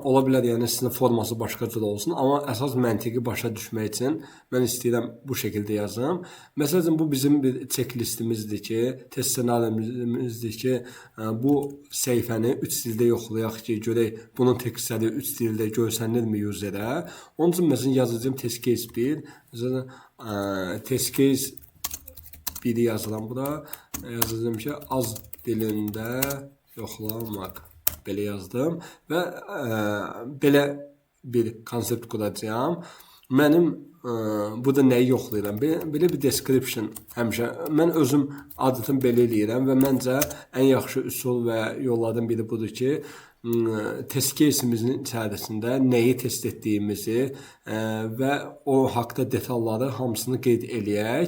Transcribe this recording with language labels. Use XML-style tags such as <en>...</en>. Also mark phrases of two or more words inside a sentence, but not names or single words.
<az>Ola bilər, yəni sizin forması başqa cür olsun, amma əsas məntiqi başa düşmək üçün mən istəyirəm bu şəkildə yazım. Məsələn, bu bizim bir checklistimizdir ki, test ssenarimizdir ki, bu səhifəni 3 dildə yoxlayaq ki, görək bunun tekstləri 3 dildə görsənirmi userə. Onun üçün məsələn yazacağım</az> <en>test case</en> <az>1,</az> <en>test case</en> <az>1-i yazıram bura. Yazacağım ki, az dilində yoxlamaq. Belə yazdım və belə bir konsept quracağam. Mənim burada nəyi yoxlayıram? Belə bir description həmişə. Mən özüm adətən belə eləyirəm və məncə ən yaxşı üsul və yollardan biri budur ki,</az> <en>test case'imizin</en> <az>içərisində nəyi test etdiyimizi və o haqda detalları hamısını qeyd eləyək.</az>